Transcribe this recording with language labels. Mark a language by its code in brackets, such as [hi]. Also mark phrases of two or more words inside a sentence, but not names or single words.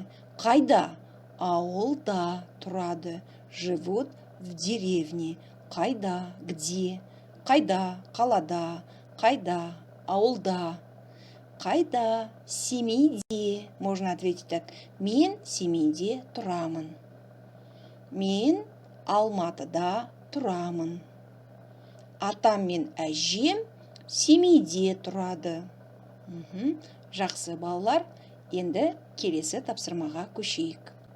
[kk] Қайда? Ауылда тұрады. [ru] Живут в деревне. [kk] Қайда? Где? Қайда? Қалада. Қайда? Ауылда. Қайда? Семейде. [ru] Можно ответить так. [kk] Мен семейде тұрамын. Мен Алматыда тұрамын. Атам мен әжем семейде тұрады. Жақсы балалар, енді келесі тапсырмаға көшейік.